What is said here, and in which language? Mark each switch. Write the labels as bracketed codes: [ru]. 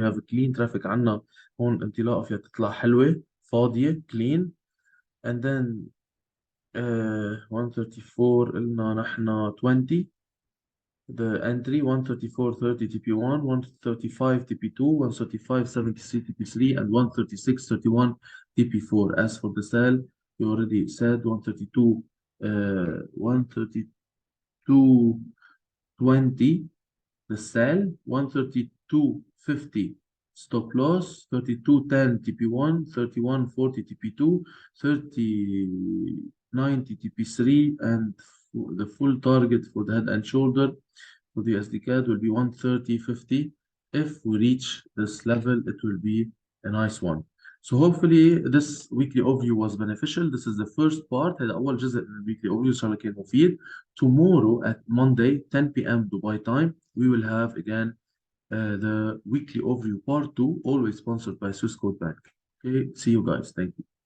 [en] We have a clean traffic [ar] عنا هون انطلاقة فيها تطلع حلوة فاضية clean. [en] And then 134 [ar] قلنا نحن [en] 20. The entry 134.30 TP1, 135 TP2, 135.73 TP3, and 136.31 TP4. As for the sell, we already said 132, 132.20 the sell, 132.50 stop loss, 32.10 TP1, 31.40 TP2, 30.90 TP3, and the full target for the head and shoulder for the SD CAD will be 130.50. If we reach this level, it will be a nice one. So hopefully this weekly overview was beneficial. This is the first part. [ar] هذا أول جزء من الweekly overview. إن شاء الله كان مفيد. [en] Tomorrow at Monday 10 p.m. Dubai time, we will have again the weekly overview part 2, always sponsored by Swissquote Bank. Okay, see you guys. Thank you.